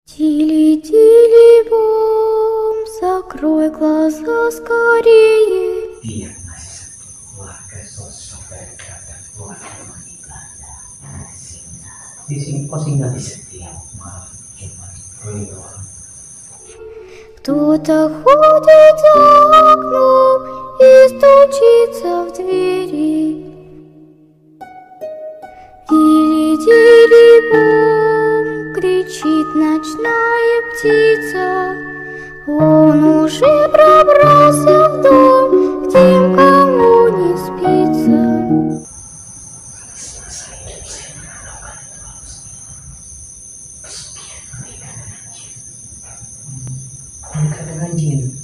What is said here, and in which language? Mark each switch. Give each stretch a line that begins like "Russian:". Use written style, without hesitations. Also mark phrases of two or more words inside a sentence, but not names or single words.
Russian: Тили-тили-бом, закрой глаза скорее.
Indonesian: Dia masih satu keluarga sosok dari kerabat keluarga Maniganda. Di sini kok tinggal di setiap malam Jumat Kliwon.
Russian: Кто-то ходит за окном и стучится в двери. Тили-тили-бом, кричит ночная птица. Он уже пробрался в дом к тем, кому не спится.
Indonesian: Menikah dengan jin.